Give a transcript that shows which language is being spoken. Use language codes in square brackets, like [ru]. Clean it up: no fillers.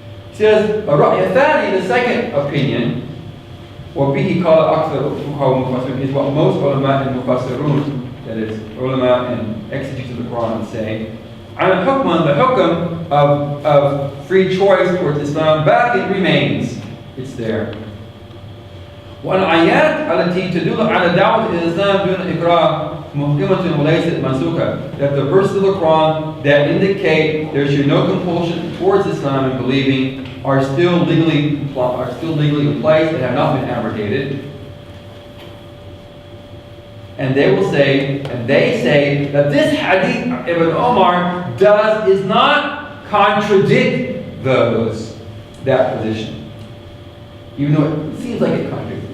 [en] He says [ar] الرأي الثاني, [en] the second opinion, [ar] وبه قال أكثر الفقهاء والمفسرين, [en] is what most ulama and mufassirun, that is ulama and exegetes of the Quran, say. [ar] على الحكم, [en] the hukm of free choice towards Islam, back it remains, it's there. [ar] والآيات التي تدل على دعوة الإسلام دون إكراه محكمة وليست منسوخة. [en] That the verses of the Quran that indicate there should be no compulsion towards Islam and believing are still legally in place and have not been abrogated. And they say that this hadith Ibn Omar does not contradict that position, even though it seems like it contradicts.